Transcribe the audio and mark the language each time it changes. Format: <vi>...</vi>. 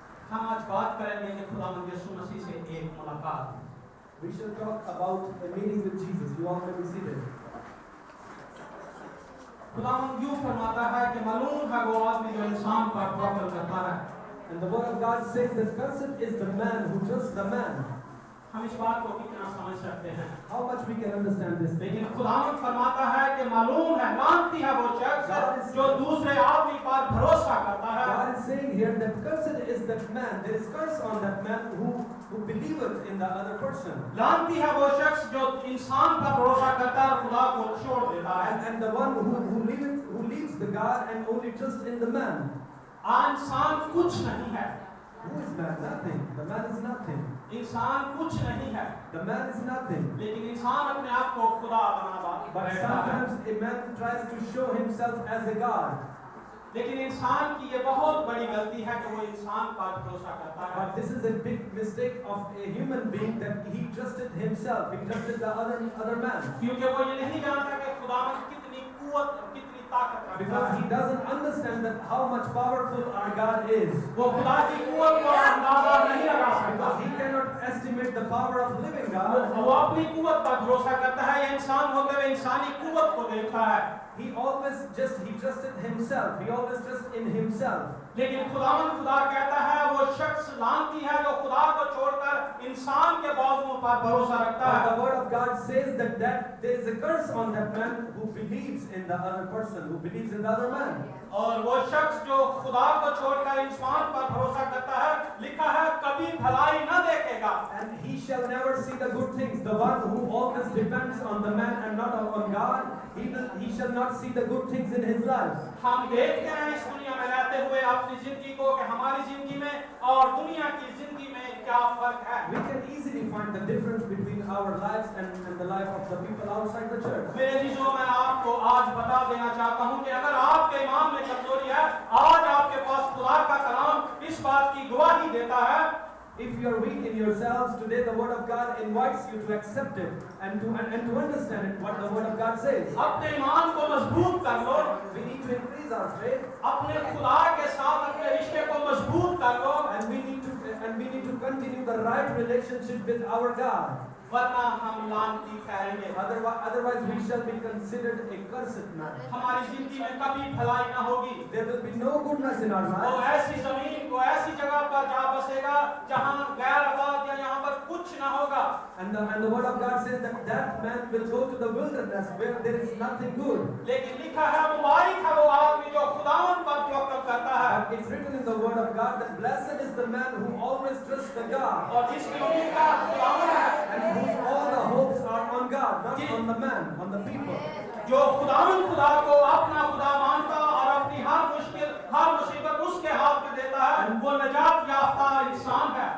<hi>हम आज बात करेंगे कि खुदावंद यीशु मसीह से एक मुलाकात.</hi> <en>We shall talk about a meeting with Jesus. You all may be seated.</en> <hi>खुदावंद यूं फरमाता है कि मालूम है वो आदमी जो इंसान पर तवक्कुल करता है.</hi> <en>And the word of God says that cursed is the man who trusts the man.</en> <hi>हम इस बात को कितना समझ सकते हैं?</hi> <en>How much we can understand this?</en> <hi>लेकिन खुदावंद फरमाता है कि मालूम है, मानती है वो शख्स जो दूसरे आदमी पर भरोसा करता है.</hi> <en>God is saying here that cursed is that man. There is curse on that man who believeth in the other person.</en> <hi>लानती है वो शख्स जो इंसान पर भरोसा करता है और खुदा को छोड़ देता है.</hi> <en>And the one who leaves the God and only trusts in the man.</en> <hi>इंसान कुछ नहीं है.</hi> <en>Who is man? Nothing. The man is nothing.</en> <hi>इंसान कुछ नहीं है,</hi> <en>The man is nothing.</en> <hi>लेकिन इंसान अपने आप को खुदा बना</hi> <en>But</en> <hi>बैठा है।</hi> <en>sometimes a man tries to show himself as a God.</en> <hi>लेकिन इंसान की ये बहुत बड़ी गलती है कि वो इंसान पर भरोसा करता है।</hi> <en>But this is a big mistake of a human being that he trusted himself. He trusted the other man.</en> <hi>क्योंकि वो ये नहीं जानता कि खुदावन कितनी कुव्वत और कितनी ताकत रखता</hi> <en>Because</en> <hi>है।</hi> <en>he doesn't understand that how much powerful our God is.</en> <hi>वो खुदा की कुव्वत को अंदाजा नहीं लगा सकता।</hi> <en>Because he cannot estimate the power of living God.</en> <hi>वो अपनी कुव्वत पर भरोसा करता है। ये इंसान होते हुए इंसानी कुव्वत को देखता है।</hi> <en>He trusted himself. He always trusts in himself.</en> <hi>लेकिन खुदा कहता है वो शख्स लानती है जो खुदा को छोड़कर इंसान के बाजुओं पर भरोसा रखता</hi> <en>But</en> <hi>है।</hi> <en>the word of God says that there is a curse on that man who believes in the other person, who believes in the other man.</en> <hi>और वो शख्स जो खुदा को छोड़कर इंसान पर भरोसा करता है, लिखा है कभी भलाई न देखेगा।</hi> <en>And he shall never see the good things. The one who always depends on the man and not on God, he shall not see the good things in his life.</en> <hi>हम देखते हैं इस दुनिया में रहते हुए अपनी जिंदगी को कि हमारी जिंदगी में और दुनिया की जिंदगी में क्या फर्क है।</hi> <en>We can easily find the difference between our lives and the life of the people outside the church.</en> <hi>मेरे जीजों, मैं आपको आज बता देना चाहता हूं कि अगर आपके ईमान में कमजोरी है, आज आपके पास खुदा का कलाम इस बात की गवाही देता है।</hi> <en>If you are weak in yourselves, today the word of God invites you to accept it and to understand it, what the word of God says.</en> <hi>अपने ईमान को मजबूत कर लो।</hi> <en>We need to increase our faith.</en> <hi>अपने खुदा के साथ अपने रिश्ते को मजबूत कर लो।</hi> <en>And we need to continue the right relationship with our God.</en> <hi>वरना हम लानती ठहरेंगे।</hi> <en>Otherwise we shall be considered a cursed man.</en> <hi>हमारी जिंदगी में कभी भलाई न होगी।</hi> <en>There will be no goodness in our</en> <hi>वो</hi> <en>lives.</en> <hi>ऐसी जमीन, वो ऐसी जगह पर जा बसेगा जहां गैर आबाद या यहाँ पर कुछ न होगा।</hi> <en>And the word of God says that man will go to the wilderness where there is nothing good.</en> <hi>लेकिन लिखा है मुबारक है वो आदमी जो खुदावन पर तवक्कुल करता है।</hi> <en>But it's written in the word of God that blessed is the man who always trusts the God.</en> <hi>और जिसकी उम्मीद का खुदावन है,</hi> <en>And whose all the hopes are on God, not on the man, on the people.</en> <hi>जो खुदा को अपना खुदा मानता और अपनी हर मुश्किल, हर मुसीबत उसके हाथ में देता है, वो निजात याफ्ता इंसान है।</hi>